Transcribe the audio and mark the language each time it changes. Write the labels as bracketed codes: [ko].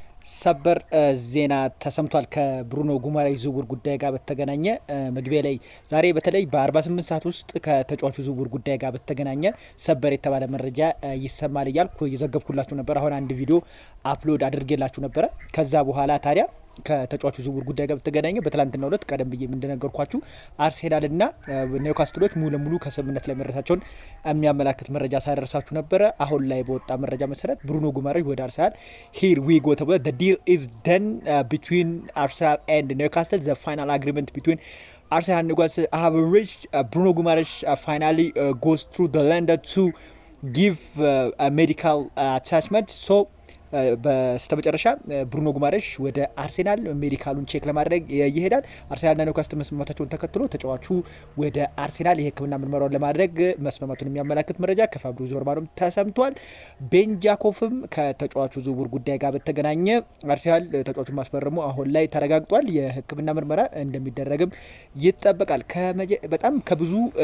[am] ሰበር ዜና ተሰምቷል። ከብሩኖ ጉማሬሽ ዝውውር ጉዳይ ጋር በተገናኘ መግቢያ ላይ ዛሬ በተለይ በ48 ሰዓት ውስጥ ከተጫዋቹ ዝውውር ጉዳይ ጋር በተገናኘ ሰበር የተባለ መረጃ ይሰማል እያልኩ እየዘገብኩላችሁ ነበር። አሁን አንድ ቪዲዮ አፕሎድ አድርጌላችሁ ነበረ። ከዛ በኋላ ታዲያ ከተጫዋቹ ዝውውር ጉዳይ ጋር በተገናኘ በትላንትናው ዕለት ቀደም ብዬ እንደነገርኳችሁ አርሴናልና ኒውካስትሎች ሙሉ ለሙሉ ከስምምነት ላይ መድረሳቸውን የሚያመላክት መረጃ ሳደርሳችሁ ነበረ። አሁን ላይ በወጣ መረጃ መሰረት ብሩኖ ጉማሬሽ ወደ አርሰናል [en] ሂር ዊ ጎ [am] ተብሎ [en] the deal is done between Arsenal and Newcastle. The final agreement between Arsenal and Newcastle have reached. Bruno Guimaraes finally goes through the London to give a medical attachment. [am] So በስተመጨረሻ ብሩኖ ጉማሬሽ ወደ አርሴናል ሜዲካሉን ቼክ ለማድረግ ይሄዳል። አርሴናልና ኒውካስትል መስማማታቸውን ተከትሎ ተጫዋቹ ወደ አርሴናል የሕክምና ምርመራውን ለማድረግ መስማማቱን የሚያመላክት መረጃ ከፋብሪዚዮ ሮማኖ ተሰምቷል። ቤን ጃኮብም ከተጫዋቹ ዝውውር ጉዳይ ጋር በተገናኘ አርሴናል ተጫዋቹን ማስፈረሙ አሁን ላይ ተረጋግጧል። የሕክምና ምርመራ እንደሚደረግም ይጠበቃል። በጣም ከብዙ